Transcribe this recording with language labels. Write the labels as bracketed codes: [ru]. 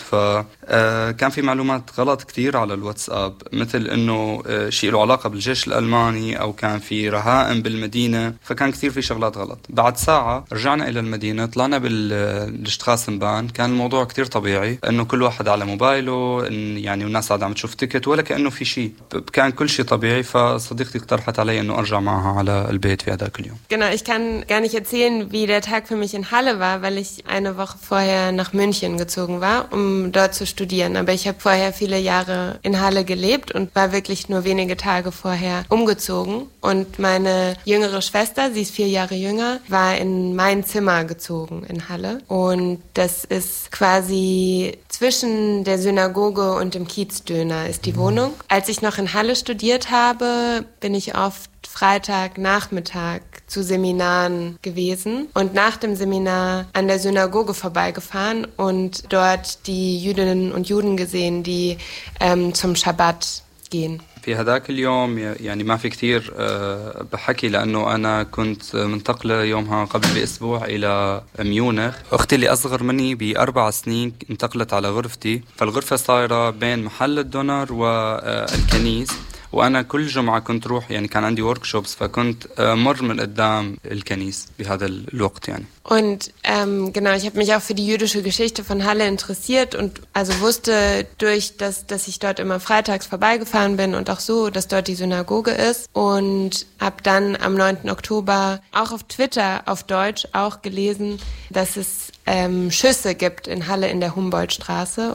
[ar] فكان في معلومات غلط كتير على الواتساب، مثل انه شيء له علاقة بالجيش الالماني او كان في رهائن بالمدينة، فكان كتير في شغلات غلط. بعد ساعة رجعنا الى المدينة، طلعنا بالشتخاسنبان، كان الموضوع كتير طبيعي انه كل واحد على موبايله يعني، والناس قاعدة عم تشوف تيكت ولا كأنه في شيء، كان كل شيء طبيعي. فصديقتي اقترحت علي انه ارجع معها على البيت في هذاك اليوم. [de] Genau, ich kann gar nicht erzählen, wie der Tag für mich in Halle war, weil ich eine Woche vorher nach München gezogen war, um dort zu studieren. Aber ich habe vorher viele Jahre in Halle gelebt und war wirklich nur wenige Tage vorher umgezogen. Und meine jüngere Schwester, sie ist 4 Jahre jünger, war in mein Zimmer gezogen in Halle. Und das ist quasi zwischen der Synagoge und dem Kiezdöner ist die Wohnung. Als ich noch in Halle studiert habe, bin ich oft Freitag Nachmittag zu Seminaren gewesen und nach dem Seminar an der Synagoge vorbeigefahren und dort die Jüdinnen und Juden gesehen, die zum Schabbat gehen. [ar] في هذاك اليوم يعني ما في كتير بحكي، لأنه أنا كنت منتقلة يومها قبل بأسبوع إلى ميونخ. أختي اللي أصغر مني ب4 سنين انتقلت على غرفتي، فالغرفة صايرة بين محل الدونر والكنيس. وأنا كل جمعة كنت روح يعني، كان عندي workshops، فكنت مر من قدام الكنيس بهذا الوقت يعني. [de] Und genau, ich habe mich auch für die jüdische Geschichte von Halle interessiert und also wusste durch das, dass ich dort immer freitags vorbeigefahren bin und auch so, dass dort die Synagoge ist. Und habe dann am 9. Oktober auch auf Twitter auf Deutsch auch gelesen, dass es Schüsse gibt in Halle in der Humboldtstraße.